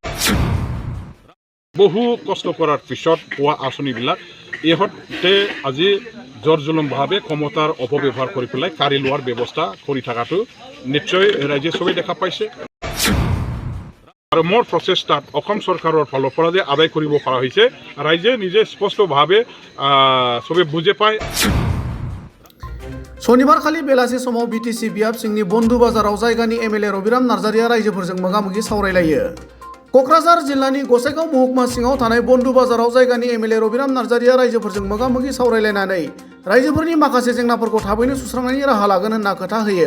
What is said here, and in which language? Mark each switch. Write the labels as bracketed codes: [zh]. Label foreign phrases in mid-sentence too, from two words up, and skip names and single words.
[as] বহু কষ্ট কৰাৰ পিছত পোৱা আঁচনিবিলাক ইহঁতে আজি জোৰ জুলুমভাৱে ক্ষমতাৰ অপব্যৱহাৰ কৰি পেলাই কাঢ়ি লোৱাৰ ব্যৱস্থা কৰি থকাটো নিশ্চয় ৰাইজে চবেই দেখা পাইছে। আৰু মোৰ প্ৰচেষ্টাত অসম চৰকাৰৰ ফালৰ পৰা যে আদায় কৰিব পৰা হৈছে ৰাইজে নিজে স্পষ্টভাৱে চবে বুজি পায়। [brx] शनिबार खालि बेलासि समाव बिटिसि बियाब सिंनि बन्धु बाजाराव जायगानि एमएलए रबिराम नार्जारिया रायजोफोरजों मोगा-मोगि सावरायलायो। क'क्राझार जिल्लानि गसाइगाव महकुमा सिङाव थानाय बन्धु बाजाराव जायगानि एमएलए रबिराम नार्जारिया रायजोफोरजों मोगा-मोगि सावरायलायनानै रायजोफोरनि माखासे जेंनाफोरखौ थाबैनो सुस्रांनायनि राहा लागोन होनना खोथा होयो।